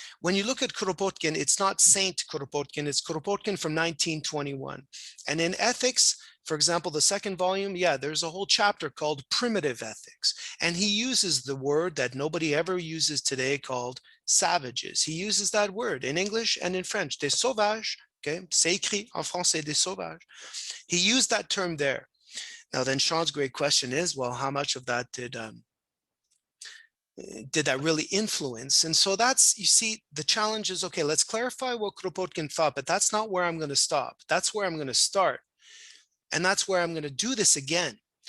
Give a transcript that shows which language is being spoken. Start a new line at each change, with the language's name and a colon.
English: When you look at Kropotkin, it's not Saint Kropotkin, it's Kropotkin from 1921. And in ethics, for example, the second volume, there's a whole chapter called Primitive Ethics. And he uses the word that nobody ever uses today called savages. He uses that word in English and in French,
French: des sauvages,
English: okay?
French: C'est écrit en français, des sauvages.
English: He used that term there. Now then Sean's great question is, well, how much of that did that really influence? And so that's, you see, the challenge is, okay, let's clarify what Kropotkin thought, but that's not where I'm going to stop. That's where I'm going to start. And that's where I'm going to do this again.